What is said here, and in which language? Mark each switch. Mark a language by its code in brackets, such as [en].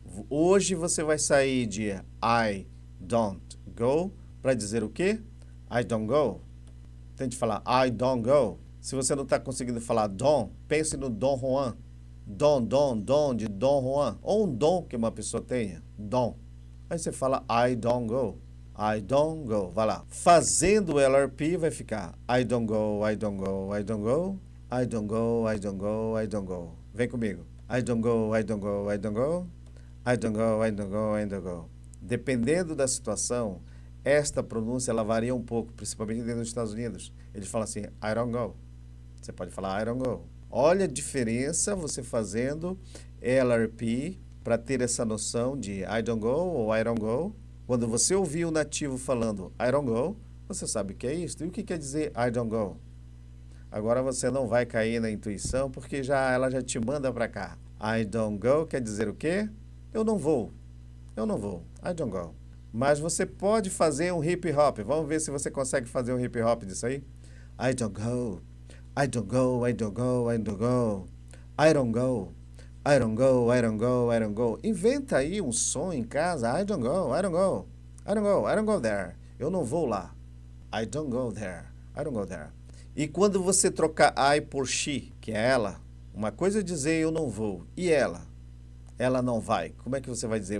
[pt] Hoje você vai sair de [en] I don't go [pt] para dizer o quê? I don't go. Tente falar [en] I don't go. [pt] Se você não está conseguindo falar Dom, pense no Dom Juan. Dom de Dom Juan. Ou um dom que uma pessoa tenha. Dom. Aí você fala [en] I don't go. I don't go. [pt] Vai lá. Fazendo o LRP vai ficar [en] I don't go, I don't go, I don't go. I don't go, I don't go, I don't go. [pt] Vem comigo. [en] I don't go, I don't go, I don't go. I don't go, I don't go, I don't go. [pt] Dependendo da situação, esta pronúncia ela varia um pouco, principalmente dentro dos Estados Unidos. Eles falam assim, [en] I don't go. [pt] Você pode falar I don't go. Olha a diferença você fazendo LRP para ter essa noção de I don't go ou I don't go. Quando você ouvir o nativo falando [en] I don't go, [pt] você sabe o que é isso. E o que quer dizer I don't go? Agora você não vai cair na intuição porque ela já te manda para cá. [en] I don't go [pt] quer dizer o quê? Eu não vou. Eu não vou. I don't go. Mas você pode fazer um hip hop. Vamos ver se você consegue fazer um hip hop disso aí. [en] I don't go. I don't go, I don't go, I don't go. I don't go. I don't go, I don't go, I don't go. [pt] Inventa aí um som em casa. [en] I don't go, I don't go. I don't go, I don't go there. [pt] Eu não vou lá. [en] I don't go there. I don't go there. [pt] E quando você trocar I por she, que é ela, uma coisa é dizer eu não vou. E ela? Ela não vai. Como é que você vai dizer?